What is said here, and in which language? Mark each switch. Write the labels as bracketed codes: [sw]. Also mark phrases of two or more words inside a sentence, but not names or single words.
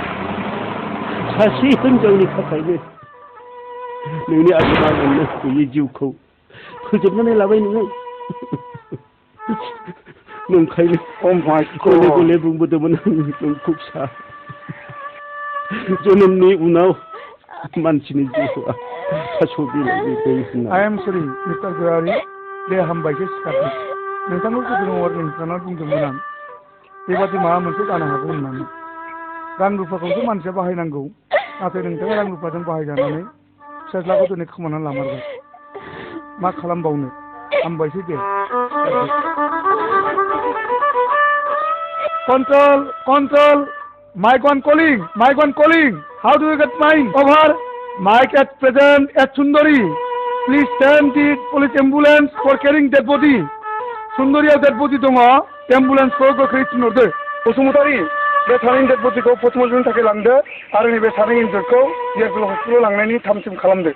[brx] सासे हिनजावनि थाखायनो नोंनि आगोमा मोननो गैयै जिउखौ फोजोबनानै लाबाय नोङो नंखायनो गले गले बुंबोदोंमोन आं नोंखौ फिसा जोनोमनि उनाव मानसिनि जिउआ थास' बिलाइनि दै होनना [en] I am sorry, Mr. Gurari, [brx] बे हामबायसो सिखारदों। नोंथांखौ गोदो नोंथाङा बुंदोंमोन आं बेबादि माबा मोनसे जानो हागौ होननानै। रां रुफाखौसो मानसिया बाहायनांगौ, नाथाय नोंथाङा रां रुफाजों बाहायजानानै फिसाज्लाखौ दिनै खोमानानै लामारबाय। मा खालामबावनो हामबायसै दे। [en] Control, control, mic one calling. How do you get mine? Over. Mic at present at Sundari. Please send the police ambulance for carrying dead body. [brx] Sundariयाव [en] dead body [brx] दङ, ambulance खौ गोख्रै थिनहरदो। बसुमतारी, बे सानै [en] dead body [brx] खौ पस्टमर्टेमनि थाखाय लांदो आरो नैबे सानै injured खौ देरबिल हस्पिटालाव लांनायनि थाम-थिम खालामदो।